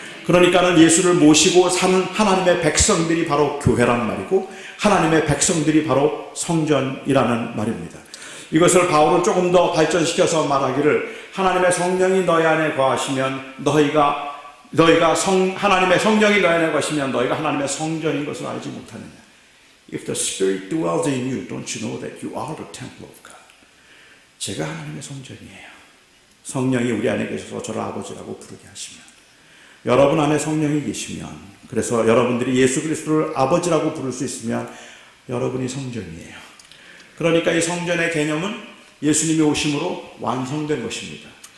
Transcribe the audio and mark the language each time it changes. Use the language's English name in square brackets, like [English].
[Korean] 그러니까는 예수를 모시고 사는 하나님의 백성들이 바로 교회란 말이고 하나님의 백성들이 바로 성전이라는 말입니다. 이것을 바울은 조금 더 발전시켜서 말하기를 하나님의 성령이 너희 안에 거하시면 너희가 하나님의 성령이 너희 안에 거하시면 너희가 하나님의 성전인 것을 알지 못하느냐. [English] If the Spirit dwells in you, don't you know that you are the temple of God? [Korean] 제가 하나님의 성전이에요. 성령이 우리 안에 계셔서 저를 아버지라고 부르게 하시면, 여러분 안에 성령이 계시면, 그래서 여러분들이 예수 그리스도를 아버지라고 부를 수 있으면 여러분이 성전이에요. 그러니까 이 성전의 개념은 예수님이 오심으로 완성된 것입니다.